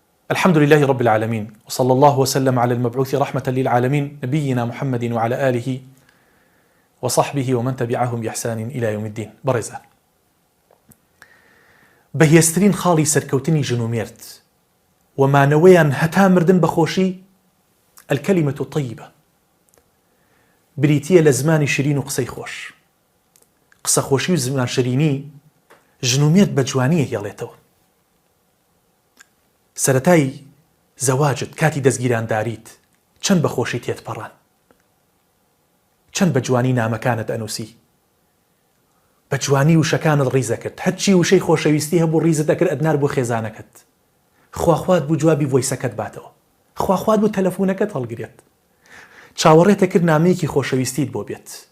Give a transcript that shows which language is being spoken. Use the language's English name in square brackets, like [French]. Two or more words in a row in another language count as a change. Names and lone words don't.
[Arabic] الحمد لله رب العالمين، وصلى الله وسلم على المبعوث رحمة للعالمين نبينا محمد وعلى آله وصحبه ومن تبعهم بإحسان إلى يوم الدين. [Central Kurdish] برزان بەهێزترین خاڵی سەرکەوتنی ژنومێرد ومانەوەیان هەتا مردن بەخۆشی [Arabic] الكلمة الطيبة [Central Kurdish] بریتیە لە زمانی شیرین و قسەی خۆش. قسە خۆشی و زمان شیرینی ژنومێرد بە جوانیە هێڵێتەوە. سەرەتای زەواجت کاتی دەستگیرانداریت چەند بەخۆشی تێتپەڕان، چەند بە جوانی نامەکانت ئەنووسی، بە جوانی وشەکانت ڕیزە کرد، هەرچی وشەی خۆشەویستی هەبوو ڕیزت دەکرد ئەدنار بۆ خێزانەکەت، خواخوات بوو جوابی ڤۆیسەکەت باتەوە، خواخوات بوو تەلەفۆنەکەت هەڵگرێت، چاوەڕێتە کرد نامەیەکی خۆشەویستیت بۆ بێت،